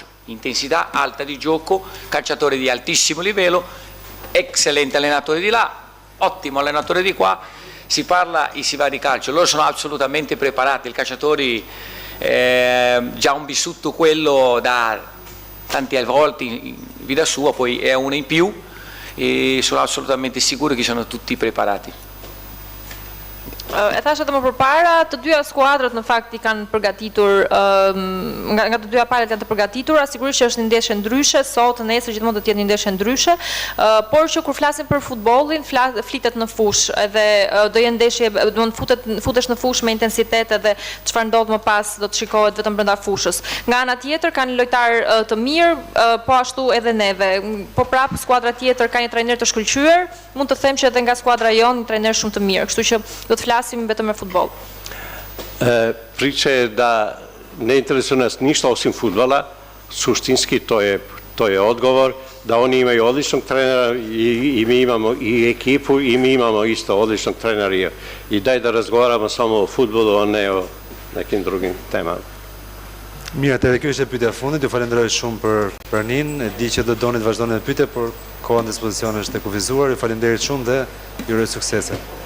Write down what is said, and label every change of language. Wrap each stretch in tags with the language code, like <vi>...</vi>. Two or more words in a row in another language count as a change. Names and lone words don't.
<it>Intensità alta di gioco, calciatore di altissimo livello, eccellente allenatore di là, ottimo allenatore di qua, si parla e si va di calcio. Loro sono assolutamente preparati, i calciatori già hanno vissuto quello da tante volte in vita sua, poi è una in più e sono assolutamente sicuro che sono tutti preparati.</it> <sq>E thash edhe më përpara, të dyja skuadrat në fakt i kanë përgatitur, nga të dyja palët janë të përgatitura, sigurisht që është një ndeshje ndryshe, sot, nesër gjithmonë do të jetë një ndeshje ndryshe, por që kur flasim për futbollin, flitet në fush, edhe do jenë ndeshje, do të futesh në fush me intensitet edhe çfarë ndodh më pas do të shikohet vetëm brenda fushës. Nga ana tjetër kanë lojtar të mirë, po ashtu edhe neve. Po prap skuadra tjetër ka një trajner të shkëlqyer, mund të them që edhe nga skuadra jon një trajner shumë të mirë, kështu që do të flasim vetëm me futboll.</sq> <sr>Priče da ne interesuje nas ništa osim fudbala, suštinski to je odgovor, da oni imaju odličnog trenera i mi imamo i ekipu i mi imamo isto odličnog trenera i daj da razgovaramo samo o fudbalu, a ne o nekim drugim temama.</sr> <sq>Mirë, edhe kjo ishte pyetja e fundit, ju falenderoj shumë për nin, e di që do doni të vazhdoni me pyetje, por koha në dispozicion është e kufizuar, ju falenderit shumë dhe ju uroj suksese.</sq>